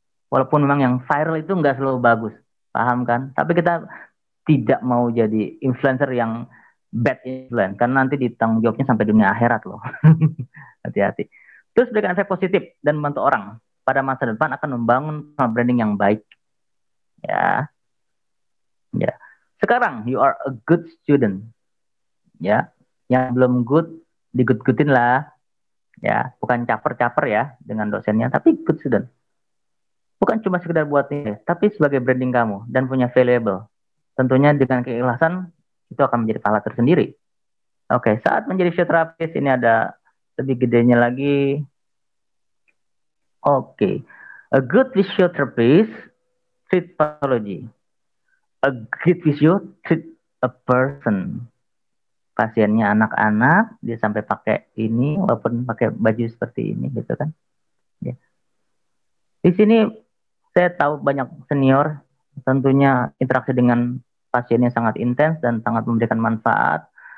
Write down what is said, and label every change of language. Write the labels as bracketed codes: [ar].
[id] Walaupun memang yang viral itu nggak selalu bagus, paham kan? Tapi kita tidak mau jadi influencer yang bad influence, karena nanti ditanggung jawabnya sampai dunia akhirat loh. Hati-hati. Terus berikan efek positif dan membantu orang pada masa depan akan membangun branding yang baik. Ya, ya. Sekarang [en] you are a good student. [id] Ya, yang belum good digut-gutin lah. Ya, bukan caper-caper ya dengan dosennya, tapi good student. Bukan cuma sekedar buat ini, tapi sebagai branding kamu dan punya valuable. Tentunya dengan keikhlasan itu akan menjadi pahala tersendiri. Oke, saat menjadi fisioterapis ini ada lebih gedenya lagi. [en] Oke, a good physiotherapist treat pathology. A good physio treat a person. [id] Pasiennya anak-anak, dia sampai pakai ini, walaupun pakai baju seperti ini gitu kan. Ya. Di sini saya tahu banyak senior, tentunya interaksi dengan pasiennya sangat intens dan sangat memberikan manfaat.